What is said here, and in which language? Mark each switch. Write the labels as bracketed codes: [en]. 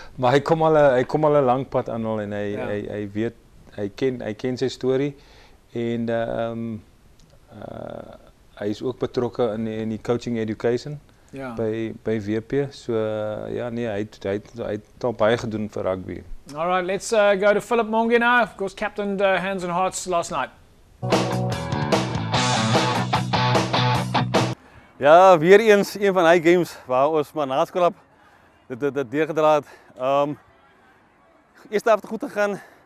[af] Maar hy kom al 'n lang pad aan al en hy weet hy ken sy storie en hy is ook betrokke in die coaching education by WP. So ja nee, hy het al baie gedoen vir rugby. [en] All right, let's go to Philip Monge now. Of course, captained Hands and Hearts last night. [af] Ja, weer eens een van die games waar ons maar naskrap dit deurgedra het. Eerste helft goed gegaan.